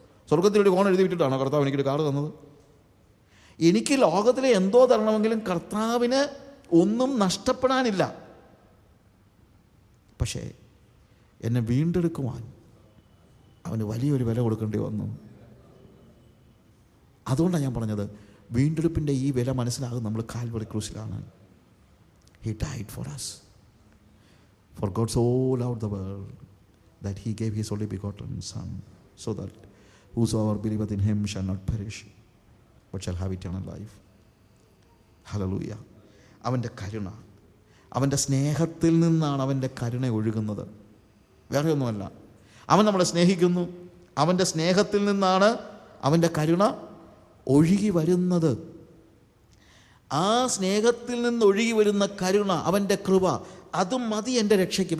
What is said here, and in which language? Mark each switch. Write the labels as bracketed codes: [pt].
[ml] സ്വർഗത്തിൻ്റെ ഒരു കോൺ എഴുതി വിറ്റിട്ടാണോ കർത്താവ് എനിക്കൊരു കാറ് തന്നത്? എനിക്ക് ലോകത്തിലെ എന്തോ തരണമെങ്കിലും കർത്താവിന് ഒന്നും നഷ്ടപ്പെടാനില്ല. പക്ഷേ എന്നെ വീണ്ടെടുക്കുവാൻ അവന് വലിയൊരു വില കൊടുക്കേണ്ടി വന്നു. അതുകൊണ്ടാണ് ഞാൻ പറഞ്ഞത്, വീണ്ടെടുപ്പിൻ്റെ ഈ വില മനസ്സിലാകും നമ്മൾ Calvary ക്രൂസിലാണ്. [en] He died for us. For God so loved the world that He gave His only begotten Son, so that whosoever believeth in Him shall not perish but shall have eternal life. Hallelujah. [ml] അവൻ്റെ കരുണ, അവൻ്റെ സ്നേഹത്തിൽ നിന്നാണ് അവൻ്റെ കരുണ ഒഴുകുന്നത്, വേറെ ഒന്നുമല്ല. അവൻ നമ്മളെ സ്നേഹിക്കുന്നു, അവൻ്റെ സ്നേഹത്തിൽ നിന്നാണ് അവൻ്റെ കരുണ ഒഴുകി വരുന്നത്. ആ സ്നേഹത്തിൽ നിന്ന് ഒഴുകി വരുന്ന കരുണ, അവൻ്റെ കൃപ, അതും മതി എൻ്റെ രക്ഷയ്ക്ക്.